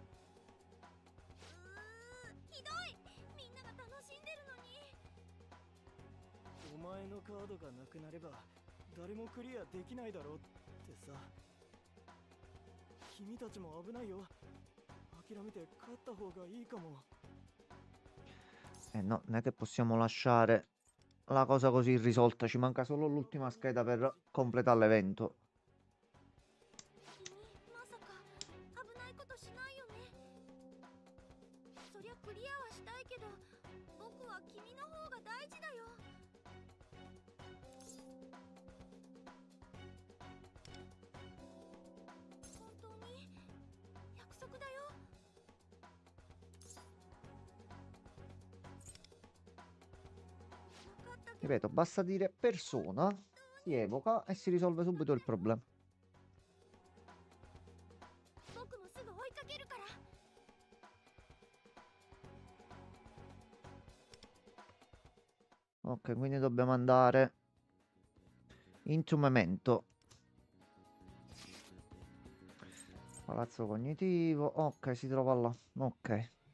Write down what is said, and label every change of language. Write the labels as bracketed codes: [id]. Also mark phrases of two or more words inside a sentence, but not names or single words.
[ja] ひどい。みんなが楽しんでるのに。お前のカードがなくなれば誰もクリアできないだろうってさ。君たちも危ないよ。諦めて帰った方がいいかも。 [it] No, non è che possiamo lasciare la cosa così irrisolta. Ci manca solo l'ultima scheda per completare l'evento. [ja] 君まさか危ないことしないよね。そりゃクリアはしたいけど、僕は君の方が大事だよ。本当に約束だよ。 [it] Ripeto, basta dire persona, si evoca e si risolve subito il problema. [ja] 僕もすぐ追いかけるから。 [it] Ok, quindi dobbiamo andare into Memento. Palazzo cognitivo. Ok, si trova là. Ok.